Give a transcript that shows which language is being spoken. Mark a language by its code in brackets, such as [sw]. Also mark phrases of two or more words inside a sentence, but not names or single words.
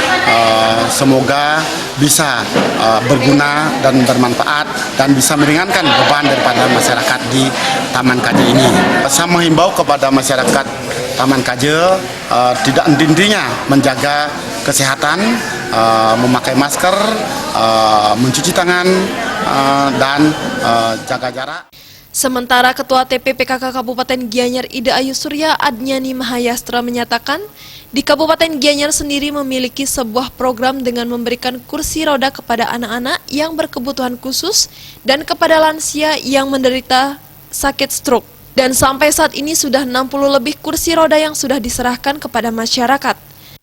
[id] Semoga bisa berguna dan bermanfaat dan bisa meringankan beban daripada masyarakat di Taman Kaje ini. Saya menghimbau kepada masyarakat Taman Kaje tidak henti-hentinya menjaga kesehatan, memakai masker, mencuci tangan, dan jaga jarak. Sementara Ketua TPPKK Kabupaten Gianyar Ida Ayu Surya Adnyani Mahayastra menyatakan, di Kabupaten Gianyar sendiri memiliki sebuah program dengan memberikan kursi roda kepada anak-anak yang berkebutuhan khusus dan kepada lansia yang menderita sakit stroke. Dan sampai saat ini sudah 60 lebih kursi roda yang sudah diserahkan kepada masyarakat.